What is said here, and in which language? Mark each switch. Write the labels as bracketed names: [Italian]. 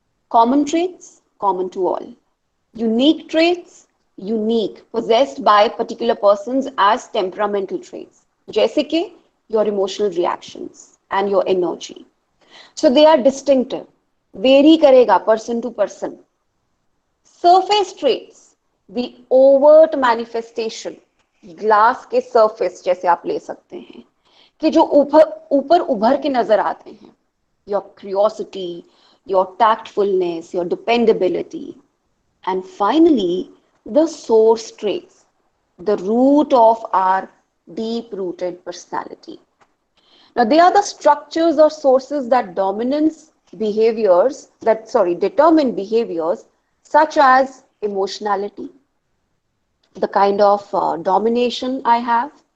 [English] Common traits, common to all. Unique traits, unique, possessed by particular persons as temperamental traits. [Hindi] जैसे कि [English] your emotional reactions and your energy. So they are distinctive, [Hindi] vary करेगा [English] person to person. Surface traits, the overt manifestation, [Hindi] glass के surface जैसे आप ले सकते हैं, कि जो ऊपर उभर के नजर आते हैं. [English] Your curiosity, your tactfulness, your dependability. And finally, the source traits, the root of our deep-rooted personality. Now, they are the structures or sources that determine behaviors such as emotionality, the kind of domination I have.